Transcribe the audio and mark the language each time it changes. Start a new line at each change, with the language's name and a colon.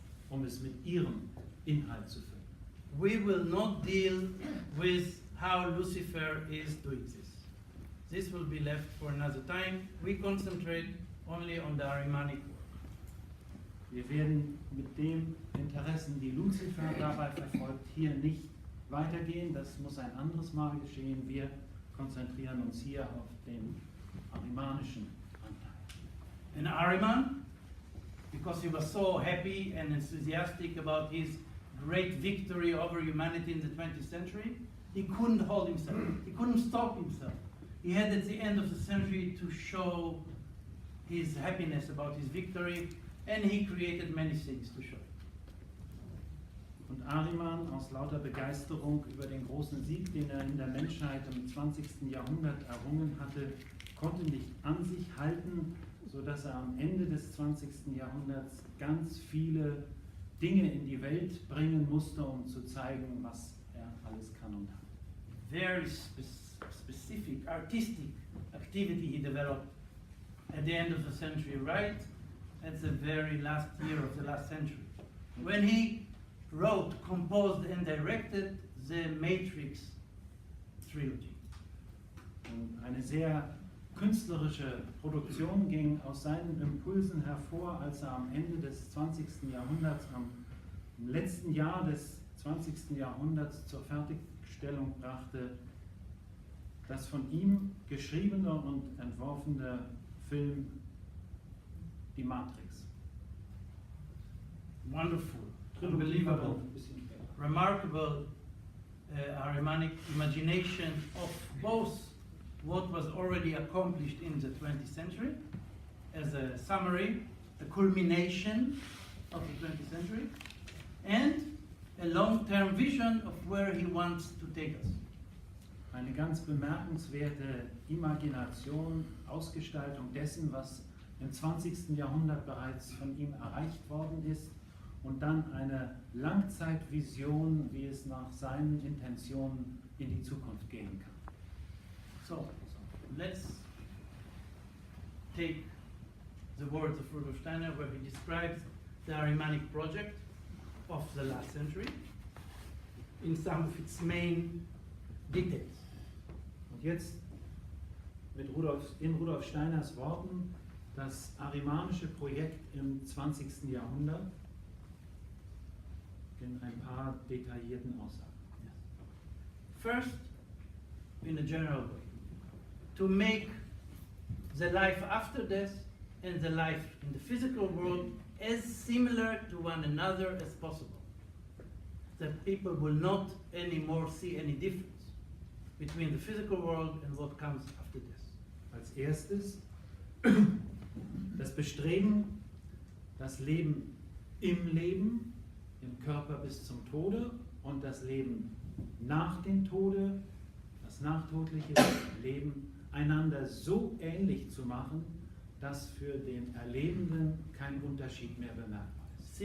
German: um es mit ihrem Inhalt zu füllen.
English: We will not deal with how Lucifer is doing this. This will be left for another time. We concentrate only on the Ahrimanic work.
German: Wir werden mit den Interessen, die Lucifer dabei verfolgt, hier nicht weitergehen. Das muss ein anderes Mal geschehen. Wir konzentrieren uns hier auf den ahrimanischen Anteil.
English: And Ahriman, because he was so happy and enthusiastic about his great victory over humanity in the 20th century, he couldn't hold himself. He couldn't stop himself. He had at the end of the century to show his happiness about his victory, and he created many things to show.
German: Und Ahriman, aus lauter Begeisterung über den großen Sieg, den er in der Menschheit im 20. Jahrhundert errungen hatte, konnte nicht an sich halten, sodass er am Ende des 20. Jahrhunderts ganz viele Dinge in die Welt bringen musste, um zu zeigen, was er alles kann und hat.
English: Very specific artistic activity he developed at the end of the century, right at the very last year of the last century, when he wrote, composed and directed the Matrix trilogy.
German: Und eine sehr künstlerische Produktion ging aus seinen Impulsen hervor, als er am Ende des 20. Jahrhunderts, im letzten Jahr des 20. Jahrhunderts zur Fertigstellung brachte, das von ihm geschriebene und entworfene Film Die Matrix.
English: Wonderful, unbelievable, remarkable Ahrimanic imagination of both what was already accomplished in the 20th century as a summary, a culmination of the 20th century, and a long-term vision of where he wants to take us.
German: Eine ganz bemerkenswerte Imagination, Ausgestaltung dessen, was im 20. Jahrhundert bereits von ihm erreicht worden ist und dann eine Langzeitvision, wie es nach seinen Intentionen in die Zukunft gehen kann.
English: So let's take the words of Rudolf Steiner, where he describes the Ahrimanic project of the last century in some of its main details.
German: Und jetzt in Rudolf Steiners Worten das ahrimanische Projekt im 20. Jahrhundert in ein paar detaillierten Aussagen.
English: First, in a general way, to make the life after death and the life in the physical world as similar to one another as possible. That people will not anymore see any difference between the physical world and what comes after death.
German: Als erstes das Bestreben, das Leben im Leben, im Körper bis zum Tode und das Leben nach dem Tode, das nachtodliche Leben, einander so ähnlich zu machen, dass für den Erlebenden kein Unterschied mehr bemerkbar ist.